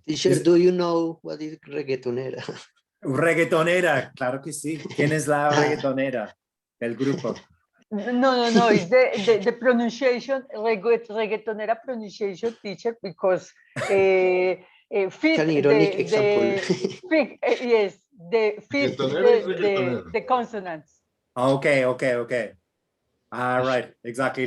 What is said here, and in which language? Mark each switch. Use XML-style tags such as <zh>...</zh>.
<en>Teacher, do you know what is reggaetonera?</en> <es>Reggaetonera, claro que sí. ¿Quién es la reggaetonera del grupo?</es> <en>No, it's the pronunciation, reggaetonera pronunciation, teacher, because fit An ironic example. yes, the fit the consonants. Okay. All right, exactly.</en>